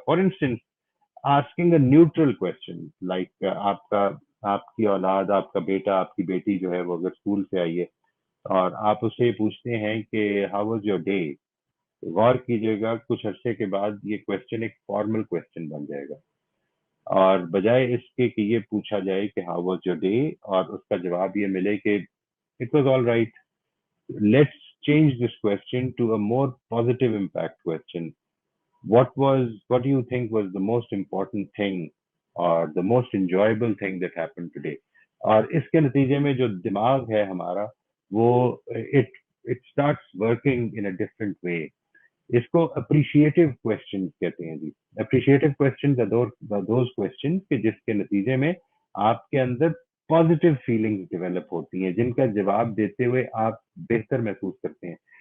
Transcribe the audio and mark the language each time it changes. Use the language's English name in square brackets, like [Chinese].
[English] for instance, asking a neutral question [Hindi] like आपकी औलाद, आपका बेटा, आपकी बेटी जो है वो अगर स्कूल से आई है और आप उससे पूछते हैं कि [English] how was your day, [Hindi] गौर कीजिएगा कुछ अरसे के बाद ये क्वेश्चन एक फॉर्मल क्वेश्चन बन जाएगा, और बजाय इसके कि ये पूछा जाए कि हाउ वाज योर डे और उसका जवाब ये मिले कि [English] It was all right, let's change this question to a more positive impact question. what do you think was the most important thing or the most enjoyable thing that happened today? [Hindi] और इसके नतीजे में जो दिमाग है हमारा वो [English] it it starts working in a different way। [Hindi] इसको अप्रिशिएटिव क्वेश्चन कहते हैं जी। अप्रिशिएटिव क्वेश्चन दोज क्वेश्चन कि जिसके नतीजे में आपके अंदर पॉजिटिव फीलिंग्स डेवलप होती हैं, जिनका जवाब देते हुए आप बेहतर महसूस करते हैं।